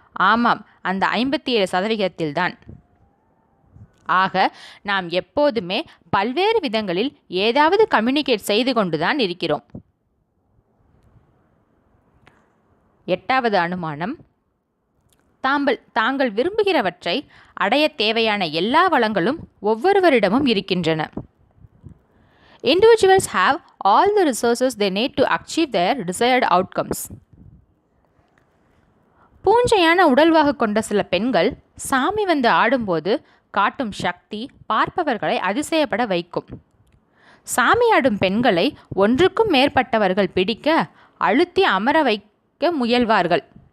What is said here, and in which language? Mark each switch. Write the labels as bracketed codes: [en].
[ta] ஆமாம், அந்த 57% தான். ஆக நாம் எப்போதுமே பல்வேறு விதங்களில் ஏதாவது கம்யூனிகேட் செய்து கொண்டுதான் இருக்கிறோம். 8வது அனுமானம், தாங்கள் விரும்புகிறவற்றை அடைய தேவையான எல்லா வளங்களும் ஒவ்வொருவரிடமும் இருக்கின்றன. [en] Individuals have all the resources they need to achieve their desired outcomes. [ta] பூஞ்சையான உடல்வாகு கொண்ட சில பெண்கள் சாமி வந்து ஆடும்போது காட்டும் சக்தி பார்ப்பவர்களை அதிசயப்பட வைக்கும். சாமி ஆடும் பெண்களை ஒன்றுக்கும் மேற்பட்டவர்கள் பிடிக்க அழுத்தி அமர வைக்க முயல்வார்கள்.